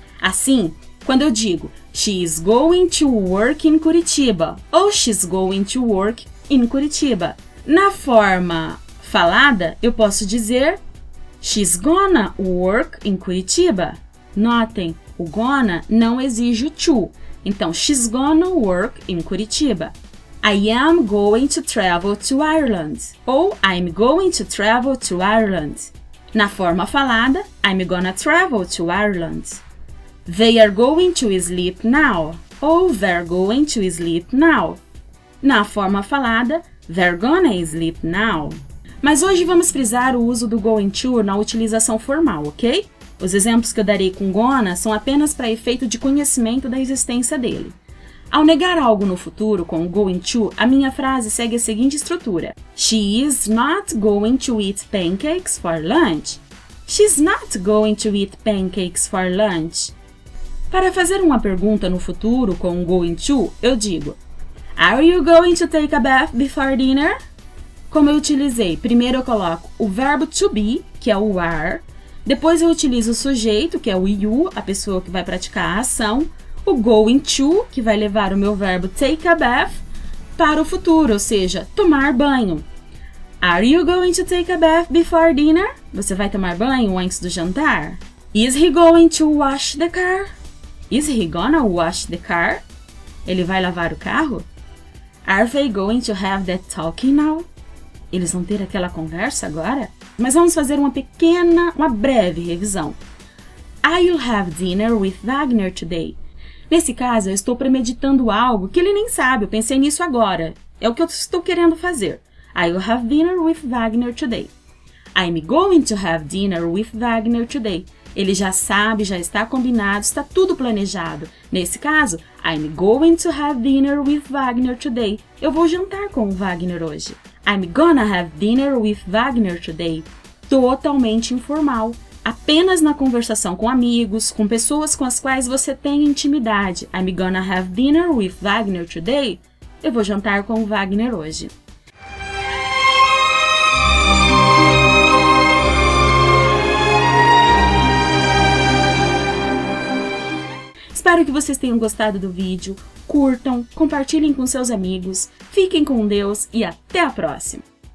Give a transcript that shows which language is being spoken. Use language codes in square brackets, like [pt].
[pt] Assim, quando eu digo [en] She's going to work in Curitiba ou She's going to work in Curitiba, [pt] na forma falada, eu posso dizer [en] She's gonna work in Curitiba. [pt] Notem, o gonna não exige o to. [en] Então, she's gonna work in Curitiba. I am going to travel to Ireland. Ou I'm going to travel to Ireland. [pt] Na forma falada, [en] I'm gonna travel to Ireland. They are going to sleep now. Ou they're going to sleep now. [pt] Na forma falada, [en] they're gonna sleep now. [pt] Mas hoje vamos frisar o uso do going to na utilização formal, ok? Os exemplos que eu darei com gonna são apenas para efeito de conhecimento da existência dele. Ao negar algo no futuro com o going to, a minha frase segue a seguinte estrutura. [en] She is not going to eat pancakes for lunch. She's not going to eat pancakes for lunch. [pt] Para fazer uma pergunta no futuro com o going to, eu digo [en] Are you going to take a bath before dinner? [pt] Como eu utilizei, primeiro eu coloco o verbo to be, que é o are, depois eu utilizo o sujeito, que é o you, a pessoa que vai praticar a ação, o going to, que vai levar o meu verbo [en] take a bath, [pt] para o futuro, ou seja, tomar banho. [en] Are you going to take a bath before dinner? [pt] Você vai tomar banho antes do jantar? [en] Is he going to wash the car? Is he gonna wash the car? [pt] Ele vai lavar o carro? [en] Are they going to have that talking now? [pt] Eles vão ter aquela conversa agora? Mas vamos fazer uma breve revisão. [en] I'll have dinner with Wagner today. [pt] Nesse caso, eu estou premeditando algo que ele nem sabe, eu pensei nisso agora. É o que eu estou querendo fazer. [en] I'll have dinner with Wagner today. I'm going to have dinner with Wagner today. [pt] Ele já sabe, já está combinado, está tudo planejado. Nesse caso, [en] I'm going to have dinner with Wagner today. [pt] Eu vou jantar com o Wagner hoje. [en] I'm gonna have dinner with Wagner today. [pt] Totalmente informal. Apenas na conversação com amigos, com pessoas com as quais você tem intimidade. [en] I'm gonna have dinner with Wagner today. [pt] Eu vou jantar com o Wagner hoje. Espero que vocês tenham gostado do vídeo, curtam, compartilhem com seus amigos, fiquem com Deus e até a próxima!